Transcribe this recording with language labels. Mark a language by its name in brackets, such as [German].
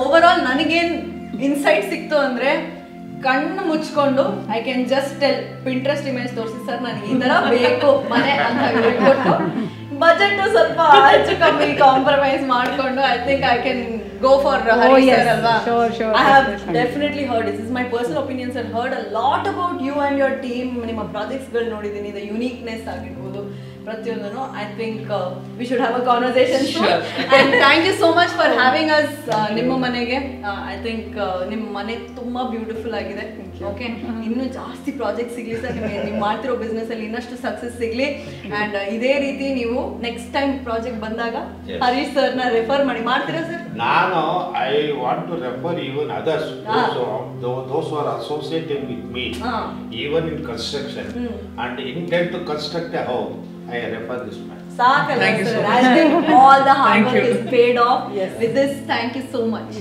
[Kannada] Over all ನನಗೇನು insight ಸಿಕ್ತು ಅಂದ್ರೆ, ಕಣ್ಣು ಮುಚ್ಕೊಂಡು [English] I can just tell, [Kannada] Pinterest image ತೋರಿಸಿ ಸರ್ ನನಗೆ ಈ ತರ ಬೇಕು ಮನೆ ಅಂತ ಹೇಳ್ಕೊಟ್ಟು, ಬಜೆಟ್ ಸ್ವಲ್ಪ ಹೆಚ್ಚು ಕಮ್ಮಿ ಕಾಂಪ್ರಮೈಸ್ ಮಾಡ್ಕೊಂಡು [English] I think I can go for [Kannada] Harish sir alva. [English] Sure. I have definitely heard, this is my personal opinions, and heard a lot about you and your team. [Kannada] ನಿಮ್ಮ ಪ್ರಾಜೆಕ್ಟ್ಸ್ ಗಳು ನೋಡಿದ್ದೀನಿ, [English] the uniqueness [Kannada] ಆಗಿರ್ಬೋದು ಪ್ರತಿಯೊಂದನ್ನು. [English] I think we should have a conversation soon. And thank you so much for having us [Kannada] ನಿಮ್ಮ ಮನೆಗೆ. [English] I think [Kannada] ನಿಮ್ಮ ಮನೆ ತುಂಬಾ ಬ್ಯೂಟಿಫುಲ್ ಆಗಿದೆ. ಓಕೆ, ಇನ್ನೂ ಜಾಸ್ತಿ ಪ್ರಾಜೆಕ್ಟ್ ಸಿಗ್ಲಿ ಸರ್, ನಿಮಗೆ ನೀವು ಮಾಡ್ತಿರೋ ಬಿಸ್ನೆಸ್ ಅಲ್ಲಿ ಇನ್ನಷ್ಟು ಸಕ್ಸಸ್ ಸಿಗ್ಲಿ. ಅಂಡ್ ಇದೇ ರೀತಿ ನೀವು ನೆಕ್ಸ್ಟ್ ಟೈಮ್ ಪ್ರಾಜೆಕ್ಟ್ ಬಂದಾಗ ಹರೀಶ್ ಸರ್ ನ ರೆಫರ್ ಮಾಡ್ತೀರಾ ಸರ್? ನಾನು [English] I want to refer even others, those who are associated with me, even in construction and intend to construct a house, I refer this man. Sakala sir, I think all the hard work is paid off. With this, thank you so much.